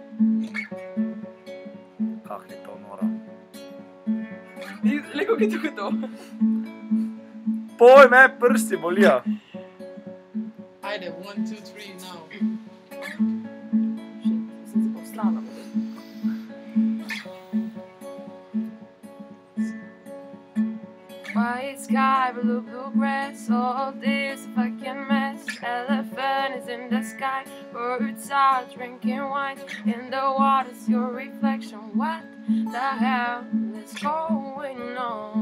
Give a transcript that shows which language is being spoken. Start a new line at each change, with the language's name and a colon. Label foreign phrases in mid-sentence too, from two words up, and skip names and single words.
Slovenian: Kak je to noro. Leko, ki tukaj to. Poj, me prsti bolijo. Ajde, 1, 2, 3, now. Sem se poslala.
English: White sky, blue, blue grass, all this fucking mess. Elephant is in the sky, birds are drinking wine. In the water's your reflection, what the hell is going on?